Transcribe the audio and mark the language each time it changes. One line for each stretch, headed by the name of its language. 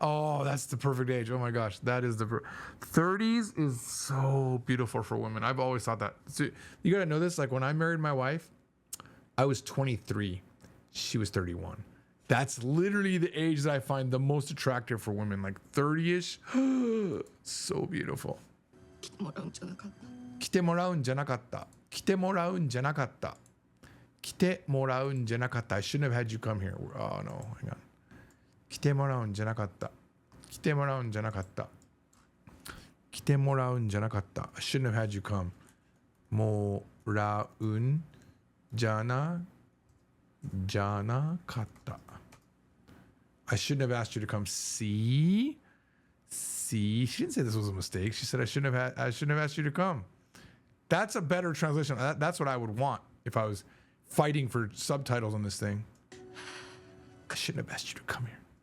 English: Oh, that's the perfect age. Oh my gosh, that is 30s is so beautiful for women. I've always thought that. So you gotta know this. Like, when I married my wife, I was 23. She was 31. That's literally the age that I find the most attractive for women. Like 30ish. So beautiful.
Japanese: 来てもらうんじゃなかった。来てもらうんじゃなかった。来てもらうんじゃなかった。来てもらうんじゃなかった。
English: I shouldn't have had you come here. Oh no, hang on.
Japanese: 来てもらうんじゃなかった。来てもらうんじゃなかった。来てもらうんじゃなかった。
English: I shouldn't have had you come.
Japanese: もらうんじゃなかった。
English: I shouldn't have asked you to come. See? She didn't say this was a mistake. She said I shouldn't have asked you to come. That's a better translation. That's what I would want if I was fighting for subtitles on this thing. I shouldn't have asked you to come here.